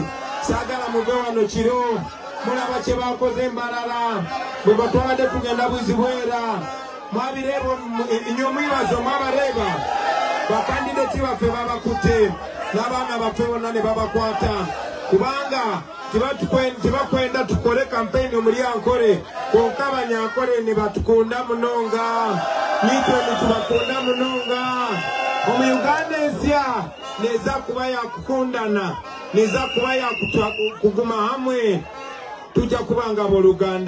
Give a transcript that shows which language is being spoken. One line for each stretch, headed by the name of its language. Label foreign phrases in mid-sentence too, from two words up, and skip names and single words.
Ganda: Saagala muve wano kiro mulaba kye bakoze embalala bwe batwabadde tugenda Buzibwera. Mwabireeba nnyo mwibaze mwabareeba bakandideti baffe babakutte n'abaana baffe bonna ne babakwata kubanga tebakwenda tukole kampeyini omuli ankole
Nyankole: konka abanyankole ne batukunda munonga nitwe ne tubakunda munonga. Omu Uganda ensya neza kuba yakukundana, neza kuba yakuguma hamwe,
Ganda: tujja kubanga abooluganda.